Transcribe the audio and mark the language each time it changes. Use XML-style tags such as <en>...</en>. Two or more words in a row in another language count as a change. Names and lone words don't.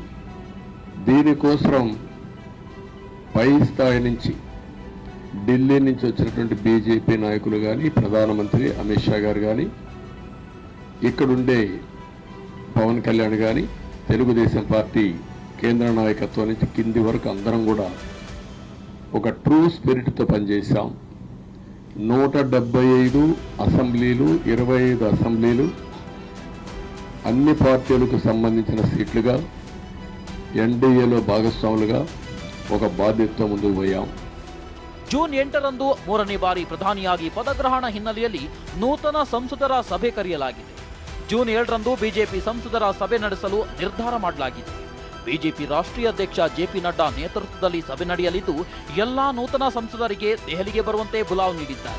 <te>దీనికోసం పై స్థాయి నుంచి ఢిల్లీ నుంచి వచ్చినటువంటి బీజేపీ నాయకులు కానీ, ప్రధానమంత్రి అమిత్ షా గారు కానీ, ఇక్కడుండే పవన్ కళ్యాణ్ కానీ, తెలుగుదేశం పార్టీ కేంద్ర నాయకత్వం నుంచి కింది వరకు అందరం కూడా ఒక</te> <en>true spirit</en> <te>పనిచేశాం. 175 అసెంబ్లీలు, 25 అసెంబ్లీలు అన్ని పార్టీలకు సంబంధించిన సీట్లుగా ఎన్డీఏలో భాగస్వాములుగా ఒక బాధ్యతతో ముందుకు పోయాం.</te> <kn>ಜೂನ್ 8ರಂದು 3ನೇ ಬಾರಿ ಪ್ರಧಾನಿಯಾಗಿ ಪದಗ್ರಹಣ ಹಿನ್ನೆಲೆಯಲ್ಲಿ ನೂತನ ಸಂಸದರ ಸಭೆ ಕರೆಯಲಾಗಿದೆ. ಜೂನ್ 7ರಂದು ಬಿಜೆಪಿ ಸಂಸದರ ಸಭೆ ನಡೆಸಲು ನಿರ್ಧಾರ ಮಾಡಲಾಗಿದೆ. ಬಿಜೆಪಿ ರಾಷ್ಟ್ರೀಯ ಅಧ್ಯಕ್ಷ ಜೆಪಿ ನಡ್ಡಾ ನೇತೃತ್ವದಲ್ಲಿ ಸಭೆ ನಡೆಯಲಿದ್ದು, ಎಲ್ಲಾ ನೂತನ ಸಂಸದರಿಗೆ ದೆಹಲಿಗೆ ಬರುವಂತೆ ಬುಲಾವ್ ನೀಡಿದ್ದಾರೆ.</kn>